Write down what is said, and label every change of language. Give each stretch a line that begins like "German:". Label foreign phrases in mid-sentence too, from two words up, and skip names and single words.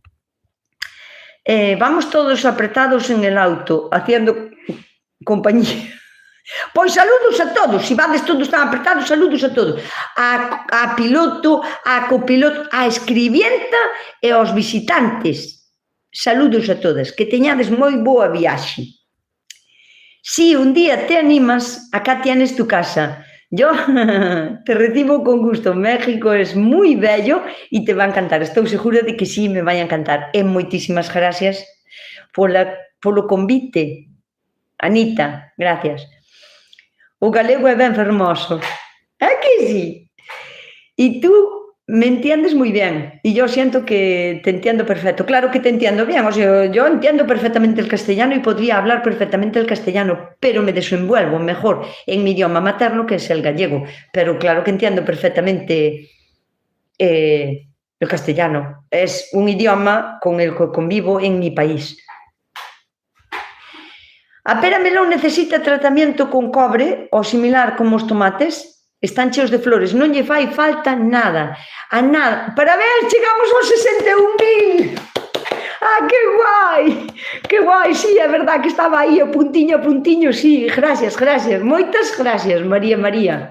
Spanish: Vamos todos apretados en el auto, haciendo compañía.
Galician: Pois saludos a todos, se vades todos tan apretados, saludos a todos. A piloto, a copiloto, a escribienta e aos visitantes. Saludos a todas, que teñades moi boa viaxe.
Spanish: Si un día te animas, acá tienes tu casa. Yo te recibo con gusto. México es muy bello y te va a encantar.
Galician: Estou segura de que sí, me vai a encantar. E moitísimas gracias polo convite. Anita, gracias. O galego é ben fermoso. É que sí?
Spanish: E tú me entiendes muy bien. Y yo siento que te entiendo perfecto. Claro que te entiendo bien. O sea, yo entiendo perfectamente el castellano y podría hablar perfectamente el castellano, pero me desenvuelvo mejor en mi idioma materno, que es el gallego. Pero claro que entiendo perfectamente el castellano. Es un idioma con el que convivo en mi país. A pera melón necesita tratamiento con cobre o similar
Galician: como os tomates. Están cheos de flores, non lle fai falta nada, a nada. Parabéns, chegamos aos 61.000. Que guai, sí, é verdad que estaba aí a puntiño, sí, gracias, moitas gracias, María.